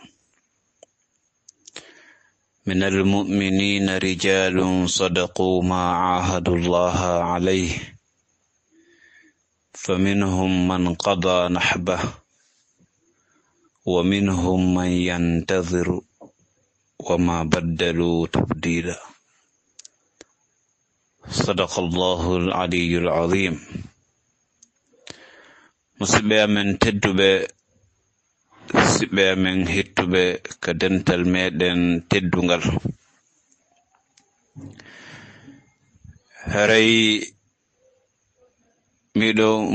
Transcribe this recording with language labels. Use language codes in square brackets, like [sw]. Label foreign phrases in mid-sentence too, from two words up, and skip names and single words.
[ar] من المؤمنين رجال صدقوا ما عاهدوا الله عليه فمنهم من قضى نحبه ومنهم من ينتظر وما بدلوا تبديلا صدق الله العلي العظيم [ff] musidɓe amen tedduɓe siɓɓe amen hettuɓe ka dental meɗen teddungal haray miɗo